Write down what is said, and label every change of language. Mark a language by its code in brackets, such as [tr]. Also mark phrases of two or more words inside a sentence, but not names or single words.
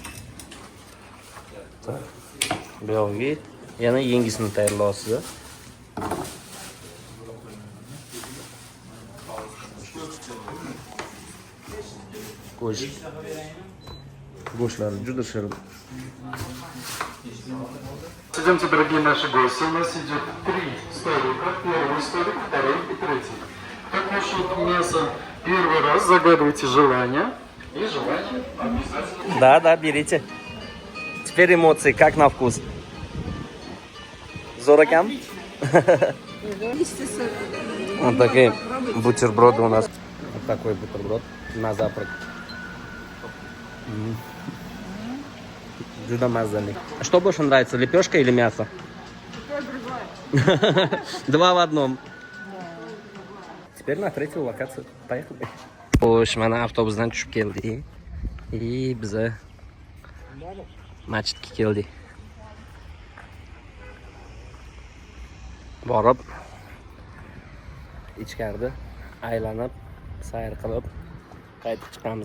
[uz] Bu yo'g'i yana yangisini tayyorlaysiz. Go'shtlar juda shirin. [ru] Идемте, дорогие наши гости. У нас идет 3 столика. Первый столик, второй и третий. Как насчет мяса? Первый раз загадывайте желание. И желание обязательно. Да, берите. Теперь эмоции, как на вкус? Зорокам? Вот такие бутерброды у нас. Вот такой бутерброд на завтрак. [uz] Juda mazali. [ru] Что больше нравится, лепешка или мясо? Два в одном. Теперь на третью локацию. Поехали. [uz] Xo'sh, mana avtobusdan tushib keldik. Biz masjidga keldik. Borib ichkarida aylanib, sayr qilib qaytib chiqamiz.